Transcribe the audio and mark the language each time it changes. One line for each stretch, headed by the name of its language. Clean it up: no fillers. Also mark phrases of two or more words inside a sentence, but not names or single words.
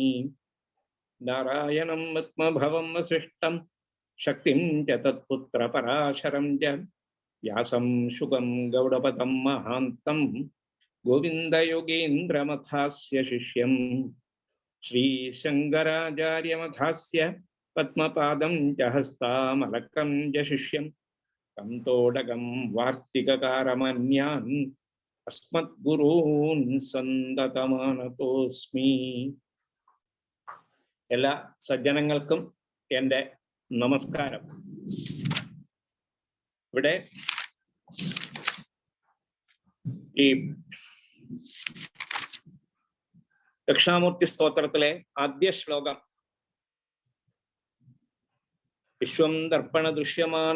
Sanskrit: नारायणं आत्मभवं वसिष्ठं शक्तिं च तत्पुत्रपराशरं च व्यासं शुकं गौडपदं महान्तं गोविन्दयोगीन्द्रमथास्य शिष्यं श्रीशङ्कराचार्यमथास्य पद्मपादं च हस्तामलकं च शिष्यं तं तोडगं वार्तिककारमन्यान् अस्मद्गुरून् सन्दतमानतोऽस्मि.
Malayalam: എല്ലാ സജ്ജനങ്ങൾക്കും എൻ്റെ നമസ്കാരം. ഇവിടെ ഈ ദക്ഷിണാമൂർത്തി സ്തോത്രത്തിലെ ആദ്യ ശ്ലോകം
Sanskrit: വിശ്വം ദർപ്പണ ദൃശ്യമാന